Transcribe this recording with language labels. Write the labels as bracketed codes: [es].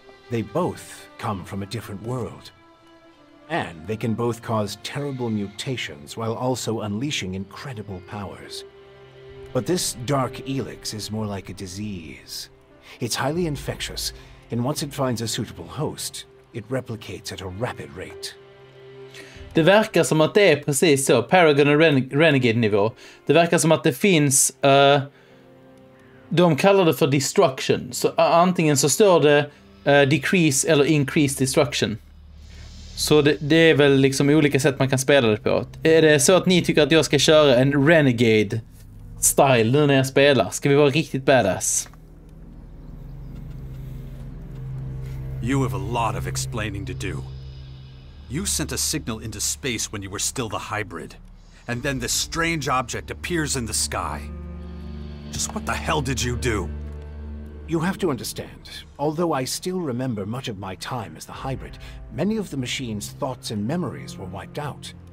[en] They both come from a different world. And they can both cause terrible mutations while also unleashing incredible powers. But this Dark Elex is more like a disease. It's highly infectious, and once it finds a suitable host, it replicates at a rapid rate. [sv] Det verkar som att det är precis så, Paragon och Renegade-nivå. Det verkar som att det finns, de kallar det för destruction. Så antingen så står det decrease eller increase destruction. Så det är väl liksom olika sätt man kan spela det på. Är det så att ni tycker att jag ska köra en Renegade-style nu när jag spelar? Ska vi vara riktigt badass? [en] You have a lot of explaining to do. You sent a signal into space when you were still the hybrid. And then this strange object appears in the sky. Just what the hell did you do? You have to understand, although I still remember much of my time as the hybrid, many of the machine's thoughts and memories were wiped out.